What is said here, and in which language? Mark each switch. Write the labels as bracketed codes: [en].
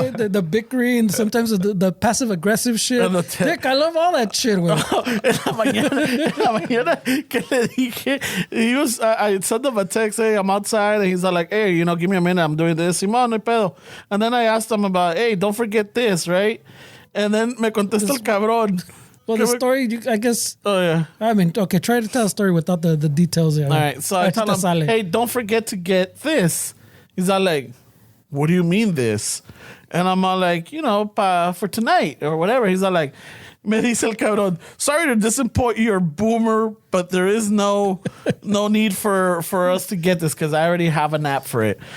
[en] wait, the bickering, sometimes the passive aggressive shit. And the Dick, I love all that shit, güey. [es] en la mañana que le dije, [en] I sent him a text, hey, I'm outside, and he's like, hey, you know, give me a minute, I'm doing this, [es] Simón, no hay pedo. [en] And then I asked him about, hey, don't forget this, right? And then [es] me contesta el cabrón. [en] Well, the story, I guess. Oh, yeah. I mean, okay, try to tell a story without the details. There. All right, so I tell him, hey, don't forget to get this. He's all like, what do you mean this? And I'm all like, you know, for tonight or whatever. He's all like, [es] me dice el cabrón, [en] sorry to disappoint you, boomer, but there is no need for us to get this because I already have an app for it.